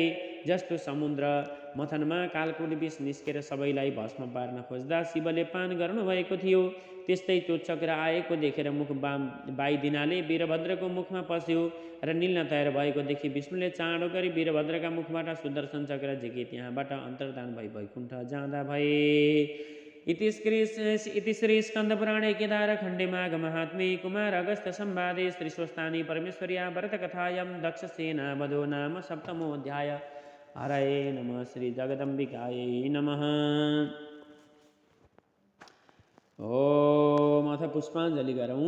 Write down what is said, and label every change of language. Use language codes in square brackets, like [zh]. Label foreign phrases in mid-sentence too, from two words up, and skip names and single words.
[ne] जस्तो समुद्र मथनमा कालकुट विष निस्केर सबैलाई भस्म पार्न खोज्दा शिवले पान गर्नुभएको थियो, त्यस्तै त्यो चक्र आएको देखेर मुख बाइदिनाले वीरभद्रको मुखमा पस्यो र निल्न तयार भएको देखि विष्णुले चाँडो गरी वीरभद्रका मुखबाट सुदर्शन चक्र झिके। त्यहाँबाट अन्तर्धान भई वैकुण्ठ जाँदा भए। [sa] इति श्री स्कन्दपुराणे केदारखण्डे माघ महात्म्ये कुमार अगस्त्य संवादे श्री स्वस्थानी परमेश्वर्या व्रतकथायां दक्षसेना वधो नाम सप्तमोऽध्याय। हरये नमः। श्री जगदम्बिकायै नमः। [ne] ओम अथ पुष्पाञ्जलि गरौँ।